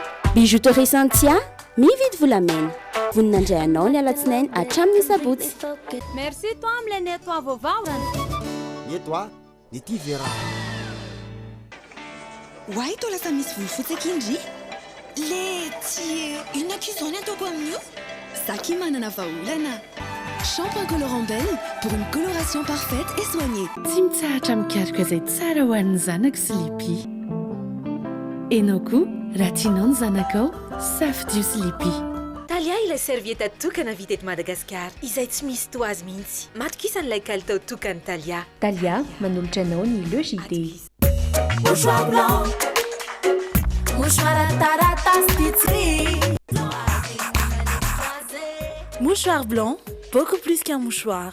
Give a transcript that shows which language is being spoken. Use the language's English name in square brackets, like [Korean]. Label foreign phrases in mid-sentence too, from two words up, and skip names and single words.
[Malagasy] Bijouterie Santia, mividy volamena. Voninandray anao ny alatsinainy hatramin'ny sabotsy. [French] Merci toi [Malagasy] amin'ilay nettoa vaovao. Nettoa, ny ty vera. Hoay toa lasa misy volofotsy akindry. Le tsy inona izao ny ataoko amin'io? Saki manana vahaolana. [French] Shampoing colorant belle pour une coloration parfaite et soignée. [Malagasy] Tsy mitsahatra mikaroka izay tsara ho an'ny zanako sy lipi. Enao koa raha tianao ny zanakao safidio sy lipi. Talia ilay serviette tokana vita eto Madagasikara izay tsy misy toazy mihitsy. Matokisany kalitao tokany Talia. Talia manolotra anao ny Le JT. [French] Mouchoir blanc, mouchoir taratas. Mouchoir blanc, beaucoup plus qu'un mouchoir.